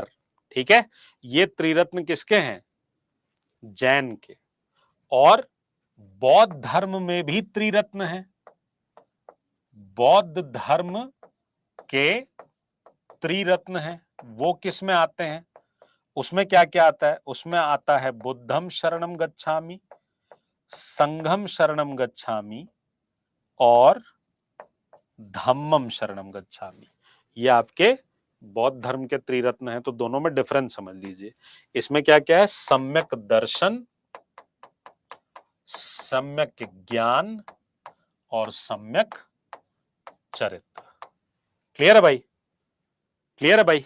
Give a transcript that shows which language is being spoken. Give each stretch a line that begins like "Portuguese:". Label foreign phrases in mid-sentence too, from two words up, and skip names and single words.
Hindi: ठीक है, ये त्रिरत्न किसके हैं, जैन के। और बौद्ध धर्म में भी त्रिरत्न है। बौद्ध धर्म के त्रिरत्न हैं, वो किस में आते हैं, उसमें क्या क्या आता है, उसमें आता है
Pali: बुद्धम शरणम गच्छामि, संघम शरणम गच्छामि
Hindi: और
Pali: धम्मम शरणम गच्छामि।
Hindi: ये आपके बौद्ध धर्म के त्रिरत्न हैं। तो दोनों में डिफरेंस समझ लीजिए। इसमें क्या क्या है, सम्यक दर्शन, सम्यक ज्ञान और सम्यक चरित्र। क्लियर है भाई, क्लियर है भाई।